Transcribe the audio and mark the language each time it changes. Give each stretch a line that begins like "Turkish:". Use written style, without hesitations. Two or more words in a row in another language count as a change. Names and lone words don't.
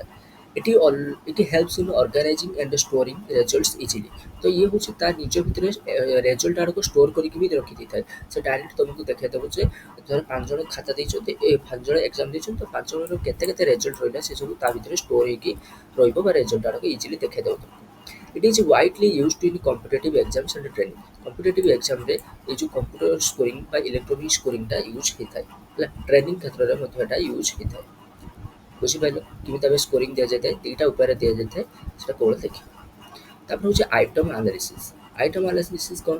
English: ଏଠି helps in organizing and storing results easily.
Odia: ତ ଇଏ ହେଉଛି ତା ନିଜ ଭିତରେ ରେଜଲ୍ଟ ଆଡ଼କୁ ଷ୍ଟୋର୍ କରିକି ବି ରଖିଦେଇଥାଏ। ସେ ଡାଇରେକ୍ଟ ତୁମକୁ ଦେଖାଇଦେବ ଯେ ଧର 5 ଜଣ ଖାତା ଦେଇଛନ୍ତି, 5 ଜଣ ଏକ୍ଜାମ୍ ଦେଇଛନ୍ତି, ତ 5 ଜଣର କେତେ କେତେ ରେଜଲ୍ଟ ରହିଲା ସେ ସବୁ ତା ଭିତରେ ଷ୍ଟୋର୍ ହେଇକି ରହିବ ବା ରେଜଲ୍ଟ ଆଡ଼କୁ ଇଜିଲି ଦେଖାଇଦେବ ତୁମକୁ।
English: It is widely used in competitive exams and training।
Odia: କମ୍ପିଟେଟିଭ୍ ଏକ୍ଜାମ୍ରେ ଏଇ ଯେଉଁ
English: computer scoring
Odia: ବା
English: electronic scoring-ta
Odia: ୟୁଜ୍ ହେଇଥାଏ, ହେଲା ଟ୍ରେନିଂ କ୍ଷେତ୍ରରେ ମଧ୍ୟ ଏଟା ୟୁଜ୍ ହେଇଥାଏ। ବୁଝିପାରିଲ କେମିତି ଆମେ ସ୍କୋରିଂ ଦିଆଯାଇଥାଏ? ଦୁଇଟା ଉପାୟରେ ଦିଆଯାଇଥାଏ, ସେଟା କେବଳ ଦେଖିବା। ତାପରେ ହେଉଛି
English: item analysis. item analysis
Odia: କ'ଣ?